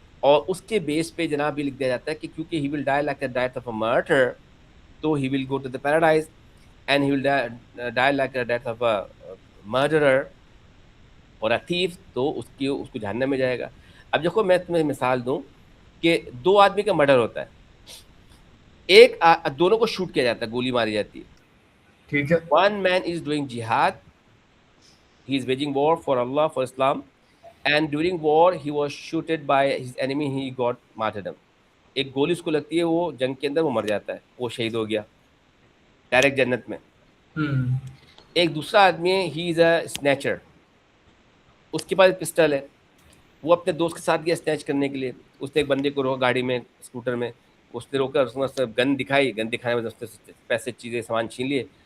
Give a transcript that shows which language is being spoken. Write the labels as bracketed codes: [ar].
[ur] اور اس کے بیس پہ جناب یہ لکھ دیا جاتا ہے کہ کیونکہ [en] he will die like a death of a martyr, تو he will go to the paradise, and he will die like a death of a murderer اور a thief, [ur] تو اس کو جہنم میں جائے گا. اب دیکھو میں تمہیں مثال دوں کہ 2 آدمی کا مرڈر ہوتا ہے، ایک دونوں کو شوٹ کیا جاتا ہے، گولی ماری جاتی ہے. ٹھیک ہے. [en] One man is doing jihad, he is waging war for Allah, for Islam, and during war he was shooted by his enemy, he got martyrdom. [ur] ایک گولی اس کو لگتی ہے, وہ جنگ کے اندر وہ مر جاتا ہے, وہ شہید ہو گیا ڈائریکٹ جنت میں. ایک دوسرا آدمی ہے, [en] he is a snatcher, [ur] اس کے پاس ایک پسٹل ہے, وہ اپنے دوست کے ساتھ گیا اسنیچ کرنے کے لیے, اس نے ایک بندے کو روکا گاڑی میں اسکوٹر میں, اس نے روکا, اس نے گن دکھائی, گن دکھانے میں اس سے پیسے چیزیں سامان چھین لیے.